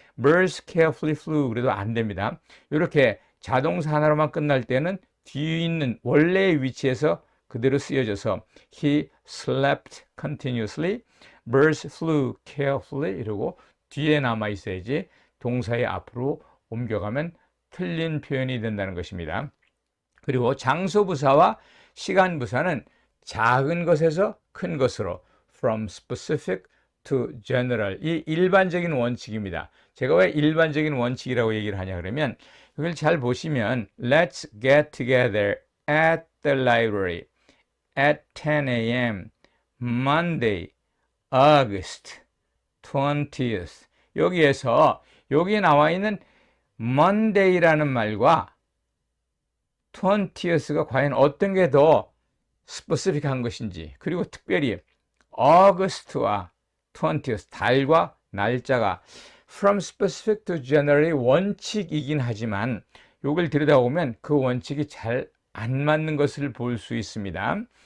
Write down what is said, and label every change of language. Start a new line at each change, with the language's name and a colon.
English: Birds carefully flew
Korean: 그래도 안 됩니다. 이렇게 자동사 하나로만 끝날 때는 뒤에 있는 원래의 위치에서 그대로 쓰여져서
English: He slept continuously, birds flew carefully
Korean: 이러고 뒤에 남아 있어야지 동사의 앞으로 옮겨가면 틀린 표현이 된다는 것입니다. 그리고 장소부사와 시간부사는 작은 것에서 큰 것으로
English: from specific to general
Korean: 이 일반적인 원칙입니다. 제가 왜 일반적인 원칙이라고 얘기를 하냐 그러면 이걸 잘 보시면
English: Let's get together at the library at 10 a.m. Monday, August 20th.
Korean: 여기에서 여기 나와 있는 Monday라는 말과 20th가 과연 어떤 게 더 스페시픽한 것인지, 그리고 특별히 August와 20th, 달과 날짜가 from specific to generally 원칙이긴 하지만 이걸 들여다보면 그 원칙이 잘 안 맞는 것을 볼 수 있습니다.